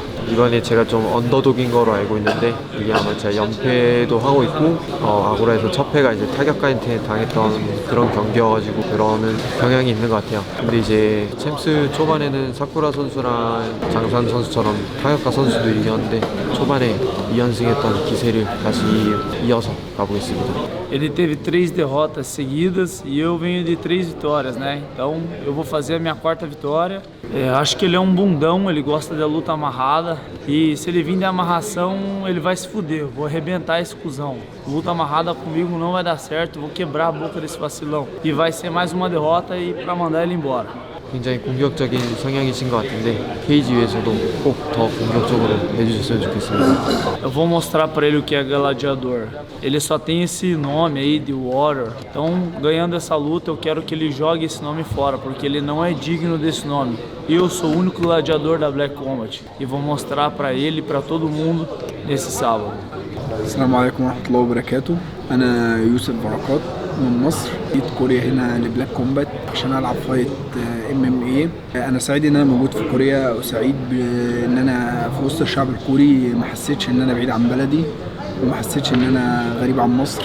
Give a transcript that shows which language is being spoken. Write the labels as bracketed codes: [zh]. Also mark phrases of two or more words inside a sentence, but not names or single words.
[ko] 이번에 제가 좀 언더독인 거로 알고 있는데 이게 아마 제가 연패도 하고 있고 아고라에서 첫 패가 이제 타격가한테 당했던 그런 경기여가지고 그러는 경향이 있는 것 같아요. 근데 이제 챔스 초반에는 사쿠라 선수랑 장산 선수처럼 타격가 선수도 이겼는데 초반에 2연승했던 기세를 다시 이어서 가보겠습니다. [pt] Ele teve 3 derrotas seguidas e eu venho de 3 vitórias, né? Então eu vou fazer a minha 4ª vitória. Acho que ele é um bundão, ele gosta da luta amarrada e se ele vir de amarração ele vai se fuder. Eu vou arrebentar esse cuzão. Luta amarrada comigo não vai dar certo, vou quebrar a boca desse vacilão e vai ser mais uma derrota e para mandar ele embora. [ko] 굉장히 공격적인 성향이신 것 같은데 케이지 위에서도 꼭 더 공격적으로 해주셨으면 좋겠습니다. [pt] Eu vou mostrar para ele o que é gladiador. Ele só tem esse nome aí de Warrior. Então, ganhando essa luta, eu quero que ele jogue esse nome fora, porque ele não é digno desse nome. Eu sou o único gladiador da Black Combat e vou mostrar para ele e para todo mundo nesse sábado. [ar] السلام عليكم ورحمة الله وبركاته. أنا يوسف بركات من مصر. جيت كوريا هنا لبلاك كومبات عشان ألعب فايت MMA. أنا سعيد إن أنا موجود في كوريا وسعيد بإن أنا في وسط الشعب الكوري ما حسيتش إن أنا بعيد عن بلدي وما حسيتش إن أنا غريب عن مصر.